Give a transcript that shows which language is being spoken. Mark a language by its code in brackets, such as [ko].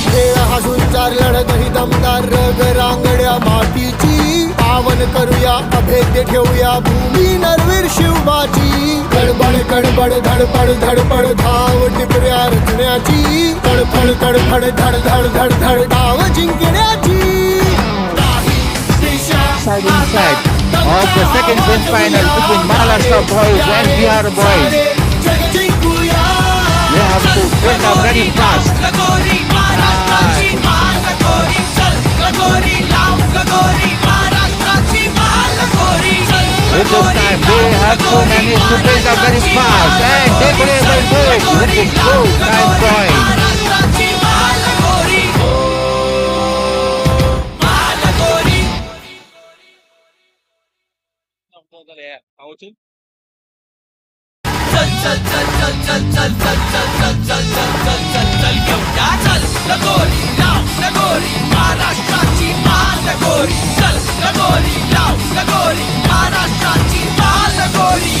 [mr] खेळ हसून चार लढत ही दमदार रग रांगड्या मातीची पावन करूया अभेद्य ठेवूया भूमी नरवीर शिवबाची गडबड गडबड धडपड धडपड धाव टिपऱ्या रचण्याची तडफड तडफड धड धड धड धड धाव जिंकण्याची नाही दिशा [en] Exciting set of the second semi-final between Maharashtra boys and Bihar boys. [mr] जग जिंकूया [en] They have to build up very fast. [mr] लगोरी महाराष्ट्राची बालगोरी चल लगोरी लाव लगोरी महाराष्ट्राची बालगोरी चल [en] With this time, they have to manage to build up very fast and they could able to do it with this good 9 points. [mr] महाराष्ट्राची बालगोरी बालगोरी चल चल चल चल चल चल चल चल चल चल चल चल चल चल घेऊया चल लगोरी लाव लगोरी महाराष्ट्राची बालगोरी चल लगोरी लाव लगोरी महाराष्ट्राची बालगोरी